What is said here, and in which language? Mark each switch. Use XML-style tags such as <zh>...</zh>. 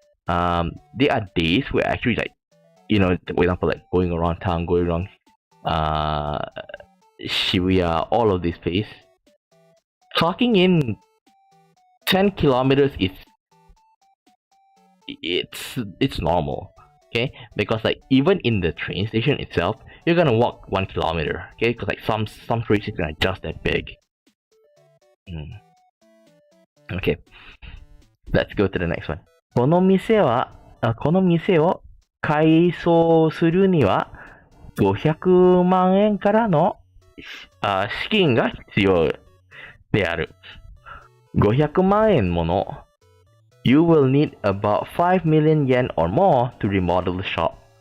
<en>There are days where actually, like, for example, like going around town, going around Shibuya, all of this place, clocking in 10 kilometers is it's normal, okay? Because like even in the train station itself, you're gonna walk 1 kilometer, okay? Because like some train stations are just that big. Okay, let's go to the next one.</en> <ja>この店を改装するには500万円からの資金が必要である。 500万円もの</ja> <en>You will need about 5 million yen or more to remodel the shop.</en>